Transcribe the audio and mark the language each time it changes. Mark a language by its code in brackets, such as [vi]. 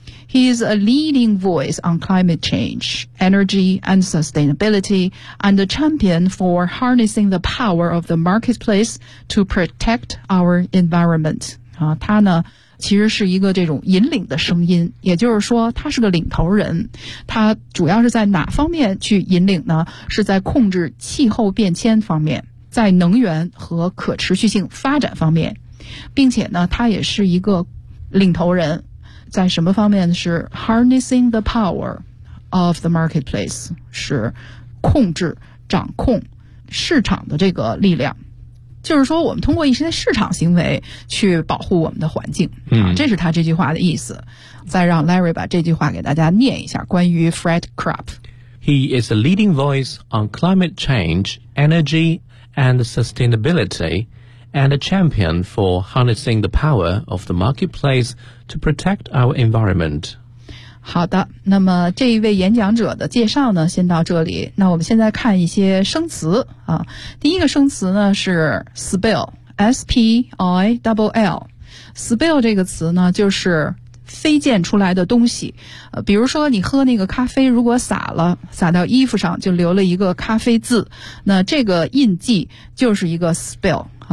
[en] He is a leading voice on climate change, energy and sustainability, and a champion for harnessing the power of the marketplace to protect our environment. [zh] 他呢其实是一个这种引领的声音，也就是说他是个领头人。他主要是在哪方面去引领呢？是在控制气候变迁方面，在能源和可持续性发展方面，并且呢他也是一个领头人。在什么方面是 [en] harnessing the power of the marketplace, [zh] 是控制掌控市场的这个力量，就是说我们通过一些市场行为去保护我们的环境、这是他这句话的意思。再让 Larry 把这句话给大家念一下，关于 Fred Krupp。 [en] He is a leading voice on climate change, energy and sustainabilityand a champion for harnessing the power of the marketplace to protect our environment. [zh] 好的，那么这一位演讲者的介绍呢，先到这里。那我们现在看一些生词啊。第一个生词呢是 spill, S-P-I-L-L。 spill 这个词呢就是飞溅出来的东西，比如说你喝那个咖啡，如果洒到衣服上，就留了一个咖啡渍，那这个印记就是一个 spill。